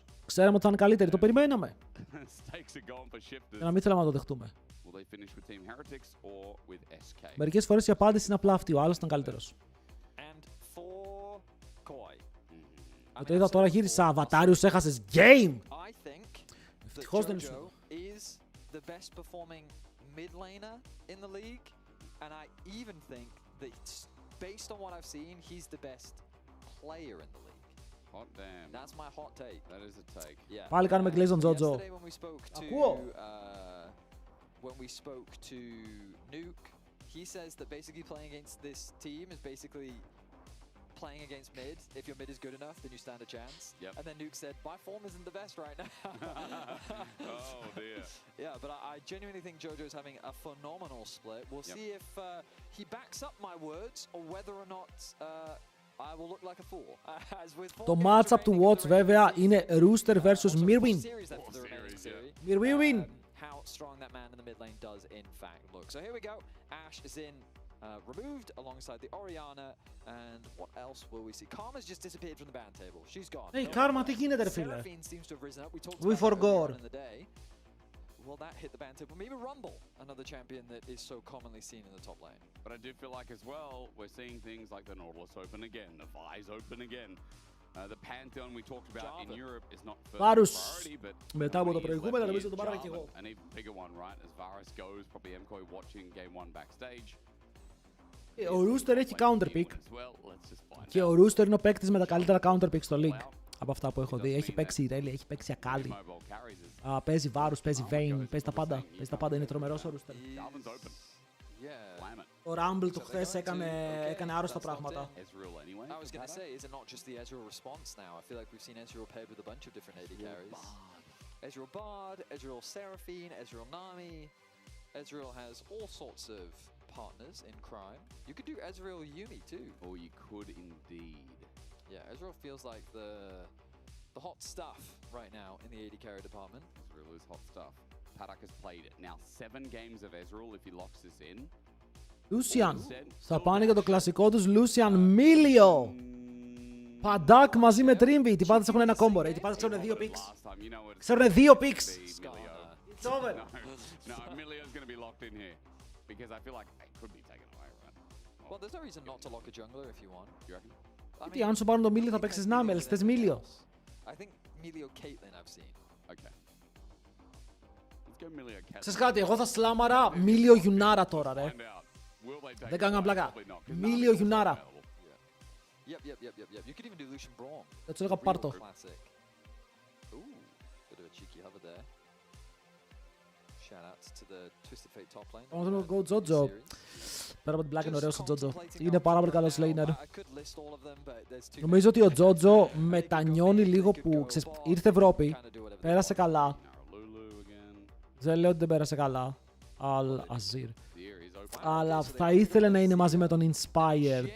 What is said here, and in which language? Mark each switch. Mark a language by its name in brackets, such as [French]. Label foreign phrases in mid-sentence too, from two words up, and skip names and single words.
[Greek] Ξέραμε ότι θα είναι καλύτερη, το περιμέναμε. Για να μην θέλαμε να το δεχτούμε. Μερικές φορές η απάντηση είναι απλά αυτή, ο άλλος ήταν καλύτερος. Το είδα τώρα, γύρισα αβατάριους, έχασες game! Ευτυχώς δεν ήσουν. [English] Hot damn. That's my hot take. That is a take. Yeah. [Greek] Πάλι κάνουμε κλείσει τον Τζότζο. Ακούω. [English] When we spoke to Nuke, he says that basically playing against this team is basically playing against mid. If your mid is good enough, then you stand a chance. Yep. And then Nuke said, my form isn't the best right now. Oh, dear. Yeah, but I genuinely think Jojo's having a phenomenal split. We'll see if he backs up my words or whether or not I will look like a fool. As with [Greek] Το matchup του Watch βέβαια είναι Rooster vs Mirwin. [English] Mirwin. How strong that man in the mid lane does in fact look. So here we go. Ashe is in, removed alongside the Orianna, and what else will we see? Karma's just disappeared from the ban table. She's gone. Hey, Karma, [Greek] τι γίνεται ρε φίλε? [English] Seraphine seems to have risen up. We talked We about forgot. in the day. Will that hit the ban table? Maybe Rumble, another champion that is so commonly seen in the top lane. But I do feel like as well, we're seeing things like the Nautilus open again, the Vi's open again. The Pantheon we talked about in Europe is not first priority, but [Greek] μετά από το προηγούμενο νομίζω το πάραμε και εγώ. [English] An even bigger one, right? As Varus goes, probably MKOI watching game 1 backstage. [Greek] Ο Rooster έχει [English] counter pick [Greek] και ο Rooster είναι ο παίκτης με τα καλύτερα counter pick στο league. Από αυτά που έχω δει. Έχει παίξει Irelia, έχει παίξει Akali. Παίζει Varus, παίζει Vayne, παίζει τα πάντα. Παίζει τα πάντα, είναι τρομερός ο Rooster. Ο Rumble του χθες έκανε άρρωστα πράγματα. [English] I was going to say, is it not just the Ezreal response now? I feel like we've seen Ezreal paired with a bunch of different AD carries. Ezreal Bard, Ezreal Seraphine, Ezreal Nami. Ezreal has all sorts of partners in crime. You could do Ezreal Yumi too. Or you could indeed. Yeah, Ezreal feels like the hot stuff right now in the AD carry department. Ezreal is hot stuff. Paddock has played now 7 games of Ezreal if he locks this in. [Greek] Lucian. Θα πάνε για το κλασικό τους Lucian Milio. Paddock μαζί με Trimby. Οι τυπάδες έχουν ένα combo ρε. Οι τυπάδες ξέρουν 2 picks. Ξέρουν 2 picks. [English] It's over. No, Milio's going to be locked in here. Because I feel like it could be taken away, right? Well, there's no reason not to lock a jungler if you want. You reckon? [Greek] Γιατί αν σου πάρουν το Milio θα παίξεις Namel. Θες Milio. [English] I think Milio Caitlyn I've seen. Okay. Let's go Milio Caitlyn. [Greek] Ξέρεις κάτι, εγώ θα σλάμαρα Milio Yunara τώρα ρε. Δεν κάνω πλάκα. [English] Milio Yunara. Yep. You could even do Lucian Braum. [Greek] Θα τους έλεγα πάρ' το. [English] Ooh, bit of a cheeky hover there. Shout out to the Twisted Fate top lane. [Greek] Όμως θέλω go Jojo. Πέρα από την πλάκα είναι ωραίος ο Jojo. Είναι πάρα πολύ καλός laner. Νομίζω ότι ο Jojo μετανιώνει λίγο που ήρθε Ευρώπη. Πέρασε καλά. Δεν λέω ότι δεν πέρασε καλά. Al-Azir. Αλλά θα ήθελε να είναι μαζί με τον Inspired.